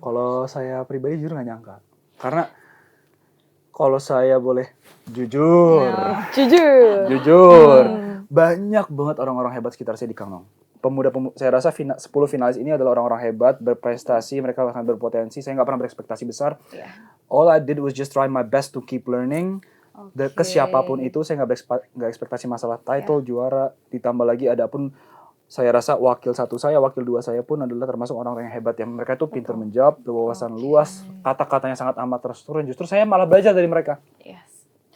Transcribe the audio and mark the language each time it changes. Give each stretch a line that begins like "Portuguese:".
Indonesian: Kalau saya pribadi jujur nggak nyangka. Karena kalau saya boleh jujur, Jujur. banyak banget orang-orang hebat sekitar saya di Kang Nong. Saya rasa 10 finalis ini adalah orang-orang hebat, berprestasi, mereka sangat berpotensi. Saya nggak pernah berekspektasi besar. Iya.
English: All I did was just try my best to keep learning.
Indonesian: Ke siapapun itu, saya nggak ekspektasi masalah title, juara. Ditambah lagi ada pun, saya rasa wakil 1 saya, wakil 2 saya pun adalah termasuk orang-orang yang hebat. Yang mereka itu pintar menjawab, berwawasan luas, kata-katanya sangat amat terstruktur. Justru saya malah belajar dari mereka.
English: Yes.